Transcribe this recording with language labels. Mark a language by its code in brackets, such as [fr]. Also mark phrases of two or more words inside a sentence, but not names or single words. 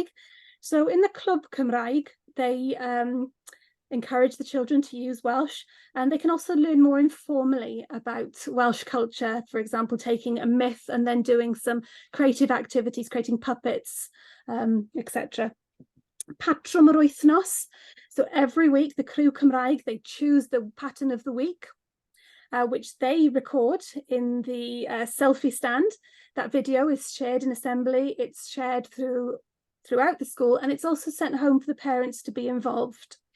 [en] So in the Clwb Cymraeg, they encourage the children to use Welsh, and they can also learn more informally about Welsh culture, for example, taking a myth and then doing some creative activities, creating puppets, etc. Patrwm yr Wythnos. So every week, the Criw Cymraeg, they choose the pattern of the week, which they record in the selfie stand. That video is shared in assembly. It's shared throughout the school, and it's also sent home for the parents to be involved.